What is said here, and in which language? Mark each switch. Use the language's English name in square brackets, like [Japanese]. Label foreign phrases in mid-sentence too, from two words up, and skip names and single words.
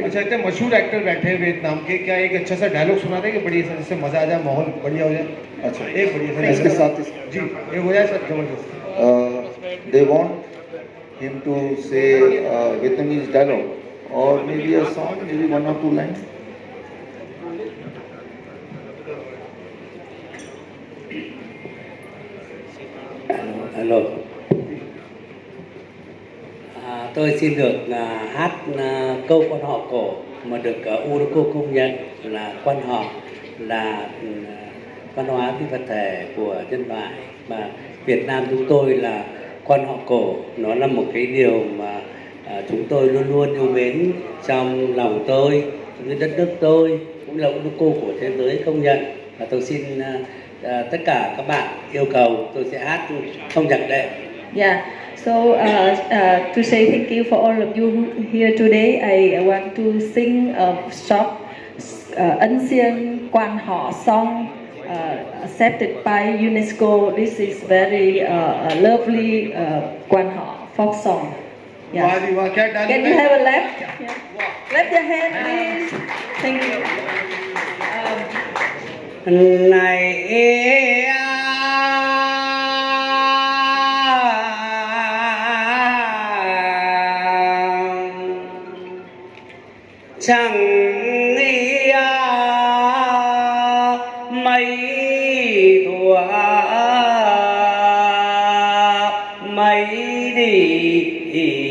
[Hindi] अच्छा, इतने मशहूर एक्टर बैठे हैं वियतनाम के, क्या एक अच्छा सा डायलॉग सुना देंगे बढ़िया सा, जिससे मजा आ जाए, माहौल बढ़िया हो जाए? अच्छा, एक बढ़िया सा इसके साथ जी ये हो जाए सर, जबरदस्त। [English] They want him to say Vietnamese dialogue and maybe a song, maybe 1 or 2 line. Hello. [Vietnamese] Tôi xin được hát câu quan họ cổ mà được UNESCO công nhận là quan họ là văn hóa phi vật thể của nhân loại, mà Việt Nam chúng tôi là quan họ cổ. Nó là một cái điều mà chúng tôi luôn luôn yêu mến trong lòng tôi, trong đất nước tôi, cũng là UNESCO của thế giới công nhận. Và tôi xin tất cả các bạn yêu cầu tôi sẽ hát không nhạc đệm. [English] Yeah. So to say thank you for all of you here today, I want to sing a short Ân Siêng Quan Họ song accepted by UNESCO. This is very lovely Quan Họ folk song. Yeah. Can you have a left? Yeah. Clap your hand, please. Thank you. Này chẳng nghĩ mấy thua mấy đi